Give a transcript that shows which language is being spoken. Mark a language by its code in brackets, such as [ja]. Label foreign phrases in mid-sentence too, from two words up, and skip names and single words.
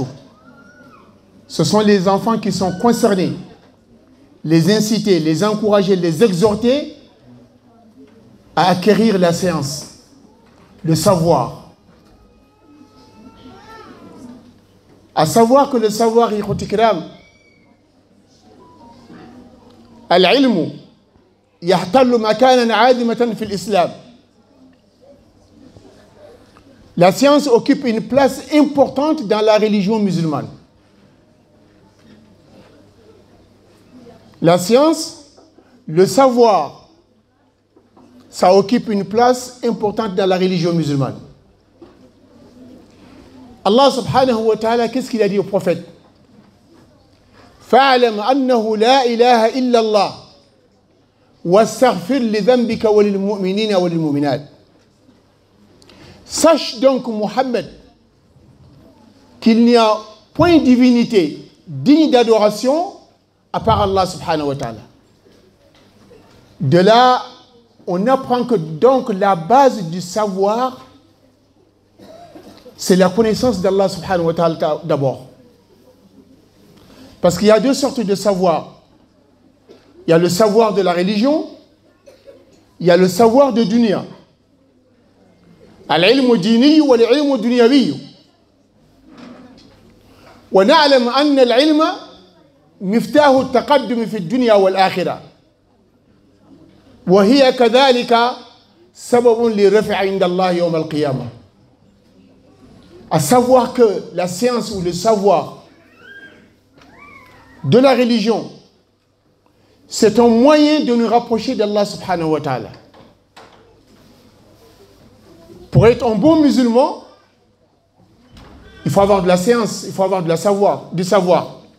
[fr] Ce sont les enfants qui sont concernés. Les inciter, les encourager, les exhorter à acquérir la science, le savoir. À savoir que le savoir, [ar] العلم يحتل مكانة عظيمة في الإسلام. [fr] La science occupe une place importante dans la religion musulmane. La science, le savoir, ça occupe une place importante dans la religion musulmane. [ar] الله سبحانه وتعالى, [fr] qu'est-ce qu'il a dit au prophète? [ar] فاعلم أنه لا إله إلا الله واستغفر لذنبك وللمؤمنين والمؤمنات. [fr] Sache donc, Mohammed, qu'il n'y a point de divinité digne d'adoration à part [ar] الله سبحانه وتعالى. [fr] De là, on apprend que donc la base du savoir, c'est la connaissance d' [ar] الله سبحانه وتعالى [fr] d'abord. Parce qu'il y a deux sortes de savoir. Il y a le savoir de la religion, il y a le savoir de dunya. [ar] العلم الديني والعلم الدنيوي. ونعلم أن العلم مفتاح التقدم في الدنيا والآخرة. وهي كذلك سبب للرفع عند الله يوم القيامة. [fr] À savoir que la science ou le savoir de la religion, c'est un moyen de nous rapprocher d' [ar] الله سبحانه وتعالى. [fr] Pour être un bon musulman, il faut avoir de la science, il faut avoir du savoir.